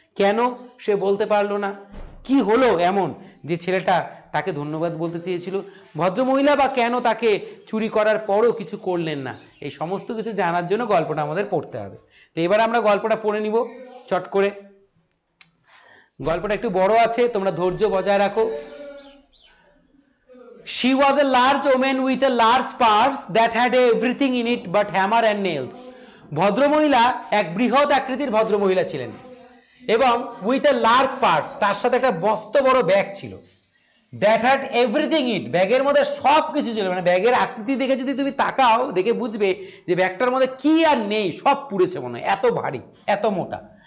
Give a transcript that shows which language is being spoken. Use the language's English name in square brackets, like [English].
[Bangla] কেন সে বলতে পারলো না? কি হলো এমন যে ছেলেটা তাকে ধন্যবাদ বলতে চেয়েছিল, ভদ্রমহিলা বা কেন তাকে চুরি করার পরও কিছু করলেন না, এই সমস্ত কিছু জানার জন্য গল্পটা আমাদের পড়তে হবে। তো এবার আমরা গল্পটা পড়ে নিব চট করে। গল্পটা একটু বড় আছে, তোমরা ধৈর্য বজায় রাখো। [English] She was a large woman with a large purse that had everything in it but hammer and nails. [Bangla] ভদ্রমহিলা এক বৃহৎ আকৃতির ভদ্রমহিলা ছিলেন এবং [English] with a large purse, [Bangla] তার সাথে একটা মস্ত বড় ব্যাগ ছিল। [English] that had everything it, [Bangla] ব্যাগের মধ্যে সব কিছু ছিল, মানে ব্যাগের আকৃতি দেখে যদি তুমি তাকাও, দেখে বুঝবে যে ব্যাগটার মধ্যে কি আর নেই, সব পুড়েছে মনে হয়, এত ভারী, এত মোটা।